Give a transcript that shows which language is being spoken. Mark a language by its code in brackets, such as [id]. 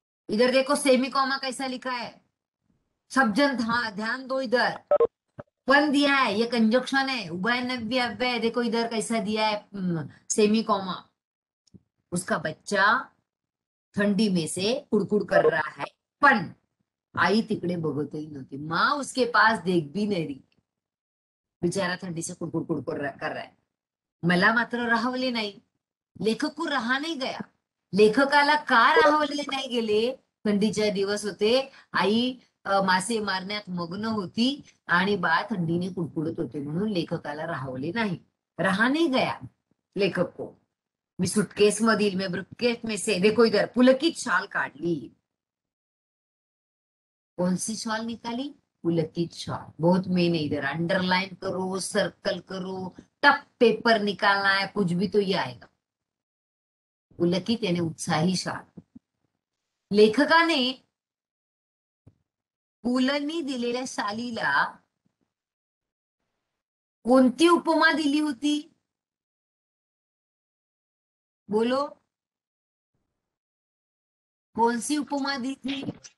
[hi] इधर देखो semi comma कैसा लिखा है, सब जन ध्यान दो इधर, वन दिया है, ये कंजक्शन है, उभयनव्य अव्यय है, देखो इधर कैसा दिया है सेमी कॉमा। उसका बच्चा थंडी में से कुड़कुड़ कर रहा है, [mr] पण आई तिकडे बघतही नव्हती, [hi] माँ उसके पास देख भी नहीं रही, बेचारा थंडी से कुड़कुड़ कुड़कुड़ कर रहा है। [mr] मला मात्र राहवले नाही, [hi] लेखक को रहा नाही गया। [mr] लेखकाला का राहवले नाही गेले, थंडीचे दिवस होते, आई मासे मारण्यात मग्न होती आणि बाळ थंडीने कुडकुडत होते, म्हणून लेखकाला राहवले नाही, [hi] रहा नहीं गया लेखक को। [mr] मी सुटकेस मधील, [hi] मैं ब्रुकेट में से, देखो इधर, [mr] पुलकित शाल काढली। [hi] कौन सी शाल निकाली, पुलकित शाल, बहुत मेन है, इधर अंडरलाइन करो, सर्कल करो, टफ पेपर निकालना है, कुछ भी तो ये आएगा। पुलकित यानी उत्साही शाल। [mr] लेखकाने पुलंनी दिलेल्या शालीला कोणती उपमा दिली होती, [hi] बोलो, कौन सी उपमा दी थी,